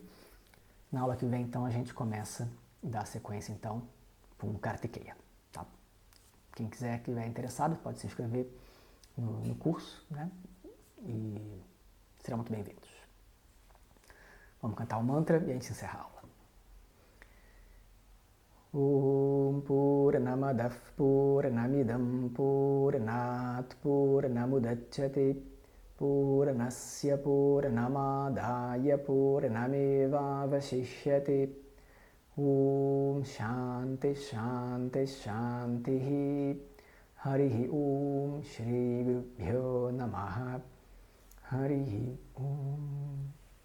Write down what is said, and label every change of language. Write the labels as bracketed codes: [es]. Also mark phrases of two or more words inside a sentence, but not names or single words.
[pt] Na aula que vem, então, a gente começa e dá a sequência, então, com o Kartikeya. Tá? Quem quiser, que estiver interessado, pode se inscrever no curso, né? E serão muito bem-vindos. Vamos cantar o mantra e a gente encerra a aula. [sa] Om Purnamadav Purnamidam Purnat Purnamudachyate Purnasya Purnamadaya Purnameva Vashishyate Om Shanti Shanti Shanti Harihi Om Shri Gurubhyo Namaha Harihi Om